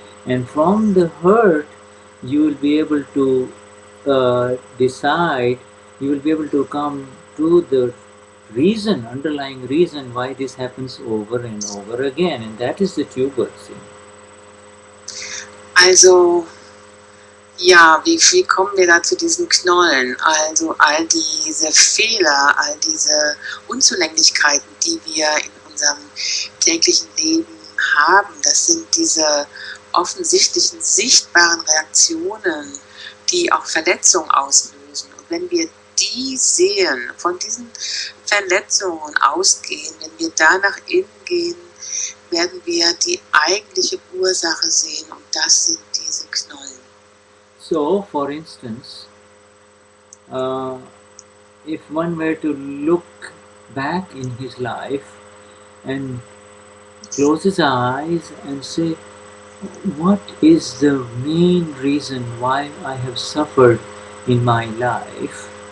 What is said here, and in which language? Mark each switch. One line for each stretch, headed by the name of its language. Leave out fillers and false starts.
English: And from the hurt, you will be able to decide, you will be able to come to the underlying reason why this happens over and over again. And that is the tuber.
German: Also, ja, wie kommen wir da zu diesen Knollen? Also all diese Fehler, all diese Unzulänglichkeiten, die wir in unserem täglichen Leben haben, das sind diese offensichtlichen, sichtbaren Reaktionen, die auch Verletzungen auslösen. Und wenn wir die sehen, von diesen Verletzungen ausgehen, wenn wir da nach innen gehen, werden wir die eigentliche Ursache sehen und das sind diese Knollen.
English: So, for instance, if one were to look back in his life and close his eyes and say, what is the main reason why I have suffered in my life?